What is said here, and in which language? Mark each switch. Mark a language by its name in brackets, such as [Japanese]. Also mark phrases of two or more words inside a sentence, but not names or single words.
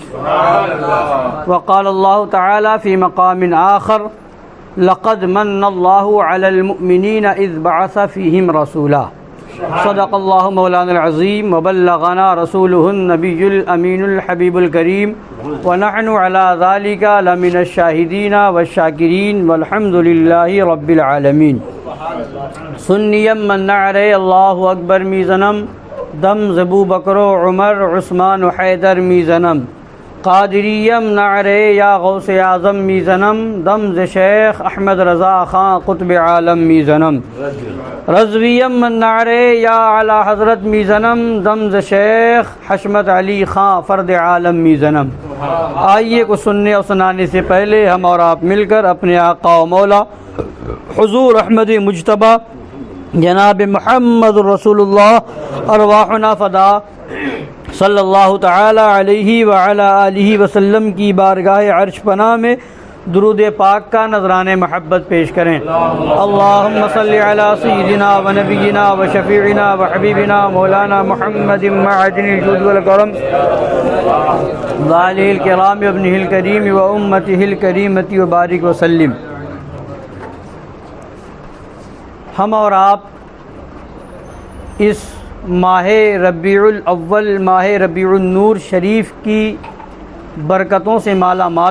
[Arabic] وقال اللہ تعالی فی مقام آخر، لقد من اللہ علی المؤمنین اذ بعث فیہم رسولا۔ صدق اللہ مولانا العظیم وبلغنا رسولہ النبی الامین الحبیب الکریم، ونحن علی ذلک لمن الشاہدین والشاکرین والحمد للہ رب العالمین۔ [Persian] سنیم من نعرے [Arabic] اللہ اکبر [Persian] می زنم، دم زبو بکر و عمر عثمان و حیدر می زنم۔ قادریم نعرے یا غوث اعظم می زنم، دم ز شیخ احمد رضا خان قطب عالم می زنم۔ رضویم من نعرے یا اعلی حضرت می زنم، دم ز شیخ حشمت علی خان فرد عالم می زنم۔ [Urdu] آئیے کو سننے اور سنانے سے پہلے ہم اور آپ مل کر اپنے آقا و مولا حضور احمد مجتبی جناب محمد رسول اللہ [Arabic] ارواحنا فدا صلی اللہ تعالی علیہ وعلی آلہ وسلم [Urdu] کی بارگاہ عرش پناہ میں درود پاک کا نذرانِ محبت پیش کریں۔ [Arabic] اللہم صلی علی سیدنا و نبینا و شفیعنا و حبیبنا مولانا محمد معدن الجود والکرم وآلہ الکرام وابنہ الکریم و امتہ الکریمۃ وبارک وسلم۔ [Urdu] ہم اور آپ اس ماہ ربیع الاول، ماہ ربیع النور شریف کی برکتوں سے مالا مال